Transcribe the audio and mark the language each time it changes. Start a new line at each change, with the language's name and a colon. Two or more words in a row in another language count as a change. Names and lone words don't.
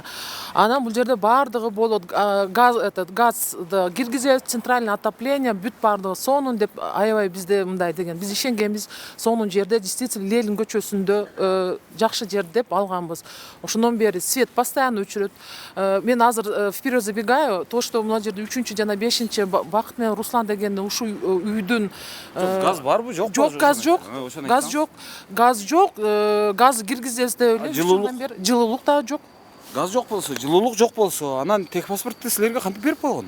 Kyrgyz: Анан бул жерде бардыгы болот, газ киргизет,
Russian: центральное отопление,
Kyrgyz: бүт бардыгы сонун деп аябай бизде мындай деген. Биз ишенгенбиз, сонун жерде действительно Ленин көчөсүндө жакшы жер деп алганбыз. Ошондон бери
Russian: свет постоянно
Kyrgyz: өчүрөт. Мен азыр
Russian: вперед забегаю, то что
Kyrgyz: мына жерде 3-чү жана 5-чи Бакыт менен Руслан дегенди ушул үйдүн газ барбы, жокпу? Жок, газ жок. Газ жок. Газ киргизебиз деп эле. Жылуулук да жок. газ жок болсо, жылуулук жок болсо, анан техпаспортду силерге кантип берип койгон?